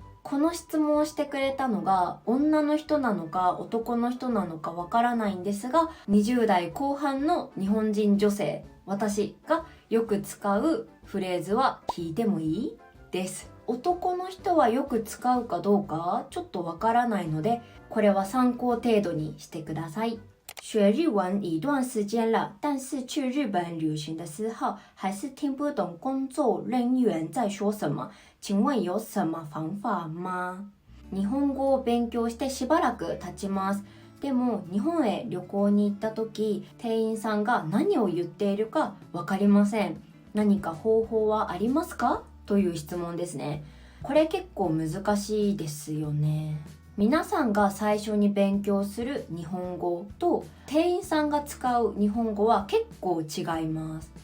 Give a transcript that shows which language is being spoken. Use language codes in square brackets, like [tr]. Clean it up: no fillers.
[ja] この質問をしてくれたのが女の人なのか男の人なのかわからないんですが、20代後半の日本人女性、私がよく使うフレーズは聞いてもいい？です。男の人はよく使うかどうかちょっとわからないので、これは参考程度にしてください。 [zh] 学日文一段时间了，但是去日本旅行的时候还是听不懂工作人员在说什么。请问有什么方法吗？ [ja] 日本語を勉強してしばらく経ちます。でも日本へ旅行に行った時、店員さんが何を言っているかわかりません。何か方法はありますか？という質問ですね。これ結構難しいですよね。皆さんが最初に勉強する日本語と店員さんが使う日本語は結構違います。